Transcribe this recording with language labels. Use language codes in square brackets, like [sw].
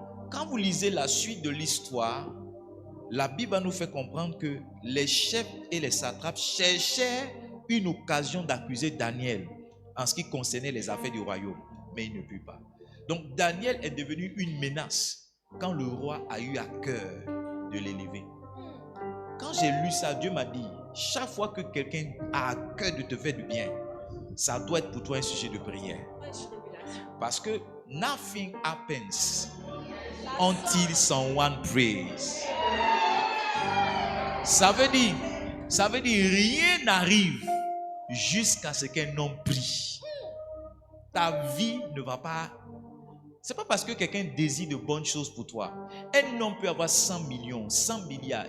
[fr] Quand vous lisez la suite de l'histoire, la Bible nous fait comprendre que les chefs et les satrapes cherchaient une occasion d'accuser Daniel en ce qui concernait les affaires du royaume, mais ils ne purent pas. Donc Daniel est devenu une menace quand le roi a eu à cœur de l'élever. Quand j'ai lu ça, Dieu m'a dit, chaque fois que quelqu'un a à cœur de te faire du bien, ça doit être pour toi un sujet de prière. Parce que [en] nothing happens until someone prays. [fr] Ça veut dire rien n'arrive jusqu'à ce qu'un homme prie. Ta vie ne va pas. C'est pas parce que quelqu'un désire de bonnes choses pour toi. Un homme peut avoir 100 millions, 100 milliards.